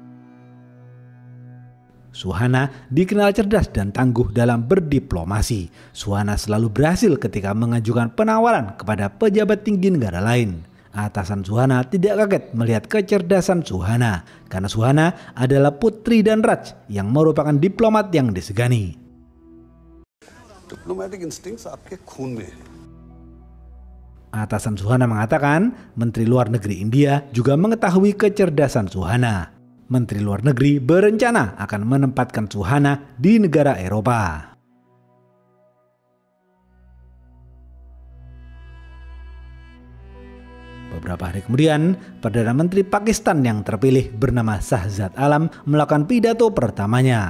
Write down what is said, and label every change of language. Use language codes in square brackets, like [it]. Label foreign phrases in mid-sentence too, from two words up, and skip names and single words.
[id] Suhana dikenal cerdas dan tangguh dalam berdiplomasi. Suhana selalu berhasil ketika mengajukan penawaran kepada pejabat tinggi negara lain. Atasan Suhana tidak kaget melihat kecerdasan Suhana karena Suhana adalah putri Dhanraj yang merupakan diplomat yang disegani. [en] Diplomatic instincts [hi] आपके खून में है. [id] Atasan Suhana mengatakan Menteri Luar Negeri India juga mengetahui kecerdasan Suhana. Menteri Luar Negeri berencana akan menempatkan Suhana di negara Eropa. Beberapa hari kemudian, Perdana Menteri Pakistan yang terpilih bernama Shahzad Alam melakukan pidato pertamanya.